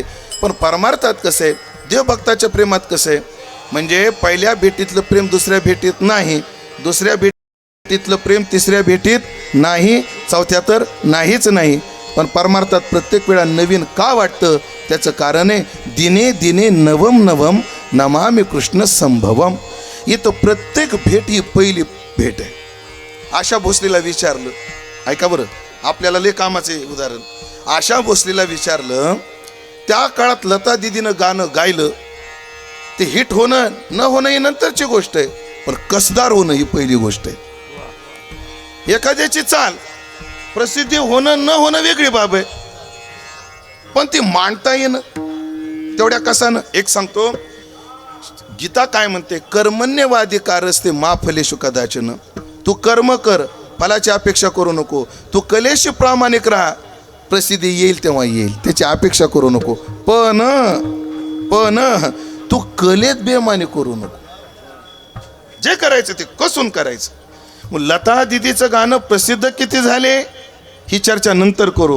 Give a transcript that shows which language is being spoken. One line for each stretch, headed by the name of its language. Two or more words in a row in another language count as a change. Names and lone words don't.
Marathi: पण परमार्थात कसं आहे, देवभक्ताच्या प्रेमात कसं आहे, म्हणजे पहिल्या भेटीतलं प्रेम दुसऱ्या भेटीत नाही, दुसऱ्या भेटीतलं प्रेम तिसऱ्या भेटीत नाही, चौथ्या तर नाहीच नाही. पण परमार्थात प्रत्येक वेळा नवीन का वाटतं? त्याचं कारण आहे,
Sanskrit: दिने दिने नवम नवम नमामि कृष्ण संभवम.
Marathi: इथं प्रत्येक भेट ही पहिली भेट आहे. आशा भोसलेला विचारलं, ऐका बरं, आपल्याला लय कामाचे उदाहरण. आशा भोसलेला विचारलं, त्या काळात लता दिदीनं गाणं गायलं, ते हिट होणं न होणं ही नंतरची गोष्ट आहे, पण कसदार होणं ही पहिली गोष्ट आहे. एखाद्याची चाल प्रसिद्धी होणं न होणं वेगळी बाब आहे, पण ती मांडता येणं तेवढ्या कसानं. एक सांगतो, गीता काय म्हणते,
Sanskrit: कर्मण्यवाधिकारस्ते मा फलेषु कदाचन.
Marathi: तू कर्म कर, फलाची अपेक्षा करू नको. तू कलेशी प्रामाणिक राहा, प्रसिद्धी येईल तेव्हा येईल, त्याची अपेक्षा करू नको. पण तू कलेत बेमानी करू नको. जे करायचं ते कसून करायचं. मग लता दिदीचं गाणं प्रसिद्ध किती झाले ही चर्चा नंतर करू.